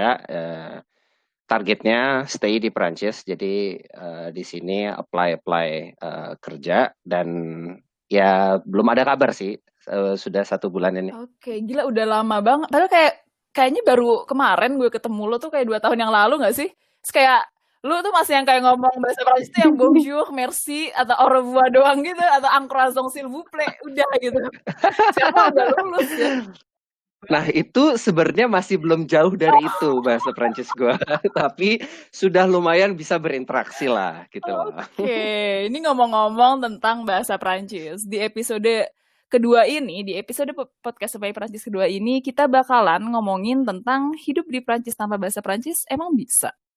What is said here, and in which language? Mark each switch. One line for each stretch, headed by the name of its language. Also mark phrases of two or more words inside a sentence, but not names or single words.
Indonesian: Targetnya stay di Prancis, jadi di sini apply kerja, dan ya belum ada kabar sih, sudah 1 bulan ini. Oke, gila udah lama banget. Padahal kayaknya baru kemarin gue ketemu lo tuh kayak 2 tahun yang lalu gak sih? Terus kayak lu tuh masih yang kayak ngomong bahasa Prancis tuh yang
French: bonjour, merci,
Indonesian: atau
French: au revoir
Indonesian: doang gitu, atau
French: en croissant s'il vous plaît,
Indonesian: udah gitu. Sekarang udah lulus ya. Nah, itu sebenarnya masih belum jauh dari itu bahasa Prancis gue, tapi sudah lumayan bisa berinteraksi lah gitu loh. Oke, ini ngomong-ngomong tentang bahasa Prancis. Di episode kedua ini, di episode podcast Supaya Prancis kedua ini, kita bakalan ngomongin tentang hidup di Prancis tanpa bahasa Prancis emang bisa.